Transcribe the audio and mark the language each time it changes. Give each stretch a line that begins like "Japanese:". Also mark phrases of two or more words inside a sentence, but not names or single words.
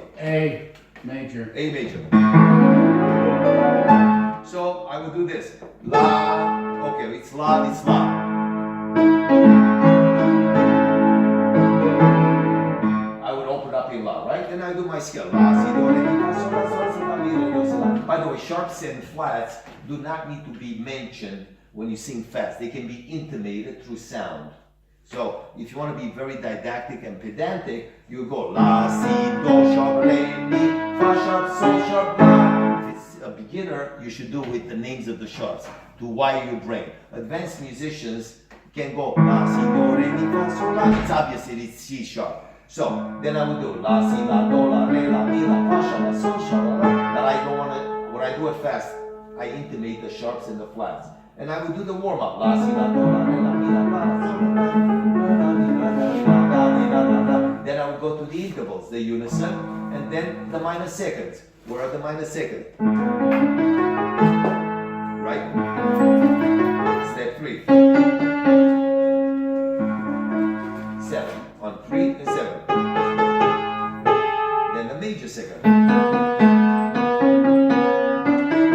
English: A major. A major. So I will do this. La. Okay, it's la. It's la. I would open up in la, right? Then I do my scale. La, si, do, re, mi, fa, sol, la, sol, si, fa, mi, re, do, si, la. By the way, sharps and flats do not need to be mentioned when you sing fast. They can be intimated through sound. So if you want to be very didactic and pedantic, you go la, si, do, sharp, re, mi, fa, sharp, sol, sharp, la. If it's a beginner, you should do with the names of the sharps to wire your brain. Advanced musicians can go la, si, do, re, mi, fa, sol, la. It's obvious it's C sharp. So then I would do la, si, la, do, la, re, la, mi, la, fa, sharp, la, sol, sharp, la, la. But I don't want to, when I do it fast, I intimate the sharps and the flats. And I would do the warm-up. La, si, la, do, la, re, la, mi, la, fa, la, sol, la, la. Then I would go to the intervals, the unison, and then the minor seconds. Where are the minor seconds? Right? Step 3. 7. On 3 and 7. Then the major second.